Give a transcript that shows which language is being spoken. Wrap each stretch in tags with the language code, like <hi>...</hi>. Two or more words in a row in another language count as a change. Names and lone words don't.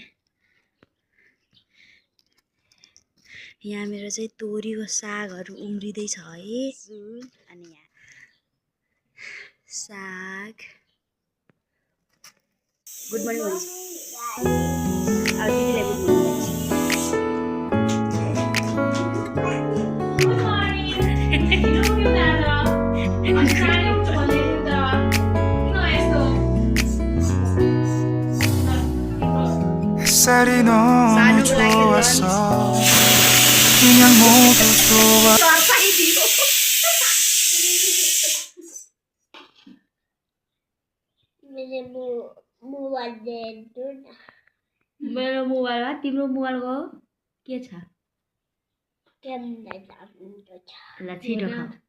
<ne>यहाँ मेरो चाहिँ तोरीको सागहरू उम्रिदै छ है अनि यहाँ साग</ne> <en>Good morning</en> <ne>अब दिदीलाई</ne> <en>Good morning</en> <ko>살이 너무 좋았어 그냥 모두 좋아</ko> <ne>मेरो मोबाइलमा तिम्रो मोबाइलको के छ ल छिटो खा</ne>